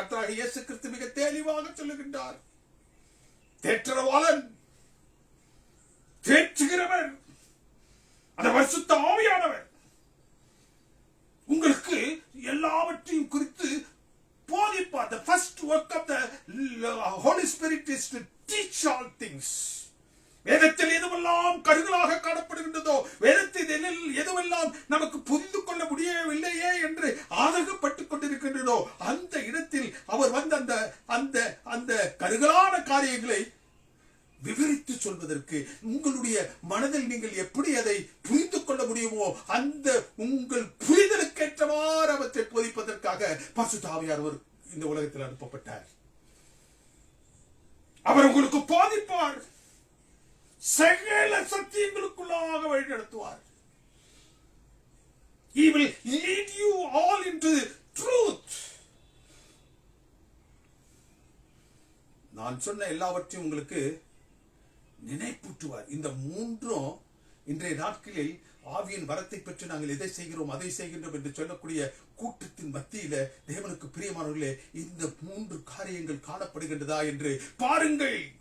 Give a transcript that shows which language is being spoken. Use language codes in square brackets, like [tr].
[ta] கர்த்தராகிய இயேசு கிறிஸ்து மிக தெளிவாக சொல்லுகின்றார். தேற்றரவாளன், தேற்றுகிறவர் அந்த பரிசுத்த ஆவியானவர் உங்களுக்கு எல்லாவற்றையும் குறித்து போதிப்பார். [en] The first work of the Holy Spirit is to teach all things. [ta] வேதத்தில் எதுவெல்லாம் கருகலாக காணப்படுகின்றதோ, வேதத்தில் எதுவெல்லாம் நமக்கு புரிந்து கொள்ள முடியவில்லையே என்று ஆதகப்பட்டுக் கொண்டிருக்கின்றதோ அந்த இடத்தில் அவர் வந்து அந்த அந்த கருகலான காரியங்களை விவரித்து சொல்வதற்கு, உங்களுடைய மனதில் நீங்கள் எப்படி அதை புரிந்து கொள்ள முடியுமோ அந்த உங்கள் புரிதலுக்கேற்றவாறு அவற்றை போதிப்பதற்காக பரிசுத்த ஆவியானவர் இந்த உலகத்தில் அனுப்பப்பட்டார். அவர் உங்களுக்கு போதிப்பார், சகல சத்தியங்களுக்குள்ளாக வழி நடத்துவார். [en] He will lead you all into truth. [ta] நான் சொன்ன எல்லாவற்றையும் உங்களுக்கு நினைப்பூட்டுவார். இந்த மூன்றும் இன்றைய நாட்களில் ஆவியின் வரத்தை பெற்று நாங்கள் எதை செய்கிறோம் அதை செய்கின்றோம் என்று சொல்லக்கூடிய கூட்டத்தின் மத்தியில தேவனுக்கு பிரியமானவர்களே, இந்த மூன்று காரியங்கள் காணப்படுகின்றதா என்று பாருங்கள்.